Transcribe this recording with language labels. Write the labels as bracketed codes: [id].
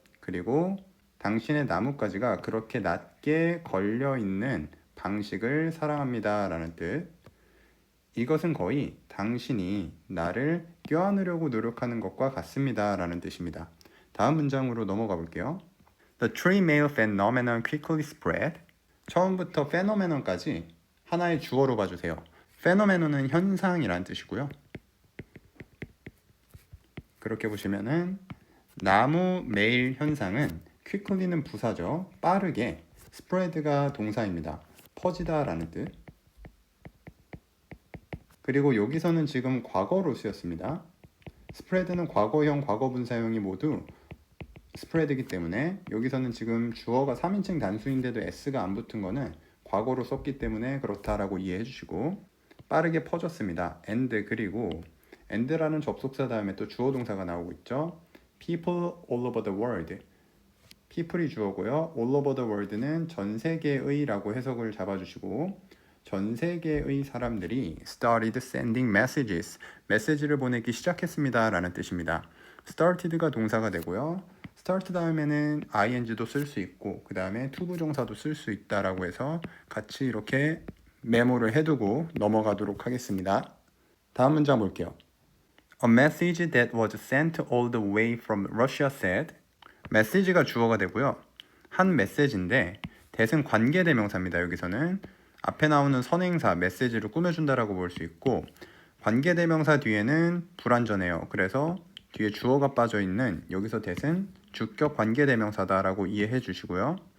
[ko] 그리고 당신의 나뭇가지가 그렇게 낮게 걸려있는 방식을 사랑합니다 라는 뜻. 이것은 거의 당신이 나를 껴안으려고 노력하는 것과 같습니다 라는 뜻입니다. 다음 문장으로 넘어가 볼게요. [en] The tree male phenomenon quickly spread. [ko] 처음부터 phenomenon까지 하나의 주어로 봐주세요. phenomenon은 현상이라는 뜻이고요. 그렇게 보시면은 나무 매일 현상은 quickly는 부사죠. 빠르게, spread가 동사입니다. 퍼지다 라는 뜻. 그리고 여기서는 지금 과거로 쓰였습니다. spread는 과거형, 과거분사형이 모두 spread이기 때문에 여기서는 지금 주어가 3인칭 단수인데도 s가 안 붙은 거는 과거로 썼기 때문에 그렇다라고 이해해 주시고 빠르게 퍼졌습니다. and 그리고 and라는 접속사 다음에 또 주어 동사가 나오고 있죠. [en] people all over the world. [ko] people이 주어고요. all over the world는 전 세계의 라고 해석을 잡아주시고 전 세계의 사람들이 [en] started sending messages. [ko] 메시지를 보내기 시작했습니다 라는 뜻입니다. started가 동사가 되고요. start 다음에는 ing도 쓸 수 있고 그 다음에 투부정사도 쓸 수 있다라고 해서 같이 이렇게 메모를 해두고 넘어가도록 하겠습니다. 다음 문장 볼게요. [en] A message that was sent all the way from Russia said. [ko] 메시지가 주어가 되고요. 한 메시지인데 that은 관계대명사입니다. 여기서는 앞에 나오는 선행사 메시지를 꾸며준다라고 볼 수 있고 관계대명사 뒤에는 불완전해요. 그래서 뒤에 주어가 빠져있는 여기서 that은 주격 관계대명사다라고 이해해 주시고요.